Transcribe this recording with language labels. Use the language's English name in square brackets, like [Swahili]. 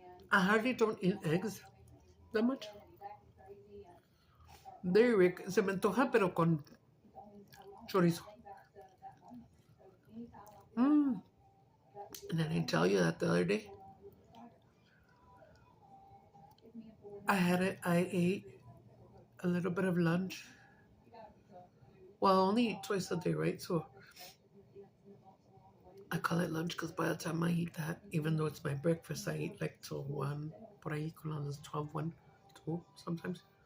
[English] I hardly don't eat eggs that much. They're rico. [Spanish] Se me antoja, pero con chorizo. [English] And I didn't tell you that the other day. I ate a little bit of lunch. Well, I only eat twice a day, right? So I call it lunch because by the time I eat that, even though it's my breakfast, I eat like till 1, [Spanish] por ahí con las 12, 1, 2 [English] sometimes.